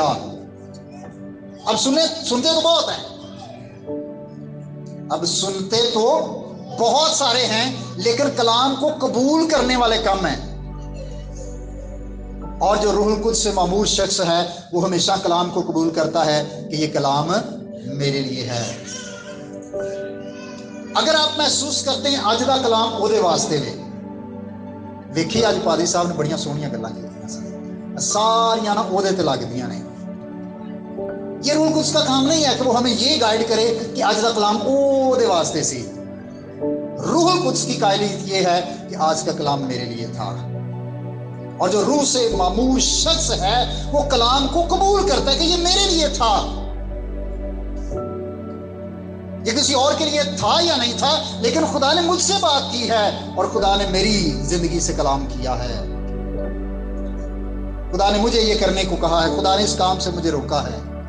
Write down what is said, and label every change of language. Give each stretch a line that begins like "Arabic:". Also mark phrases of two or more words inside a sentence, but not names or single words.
Urdu: اب سنتے تو بہت ہیں، اب سنتے تو بہت سارے ہیں لیکن کلام کو قبول کرنے والے کم ہیں۔ اور جو روح القدس سے معمور شخص ہے وہ ہمیشہ کلام کو قبول کرتا ہے کہ یہ کلام میرے لیے ہے۔ اگر آپ محسوس کرتے ہیں
Punjabi: اج دا کلام اودے واسطے لے، ویکھی اج پادری صاحب نے بڑیاں سونیاں گلاں کیتیاں، ساریاں نا اودے تے لگدیاں نے۔
Urdu: یہ روح القدس کا کام نہیں ہے کہ وہ ہمیں یہ گائیڈ کرے کہ
Punjabi: اج دا کلام اودے واسطے سی۔
Urdu: روح القدس کی قائلیت یہ ہے کہ آج کا کلام میرے لیے تھا، اور جو روح سے معمور شخص ہے وہ کلام کو قبول کرتا ہے کہ یہ میرے لیے تھا۔ یہ کسی اور کے لیے تھا یا نہیں تھا، لیکن خدا نے مجھ سے بات کی ہے اور خدا نے میری زندگی سے کلام کیا ہے، خدا نے مجھے یہ کرنے کو کہا ہے، خدا نے اس کام سے مجھے روکا ہے۔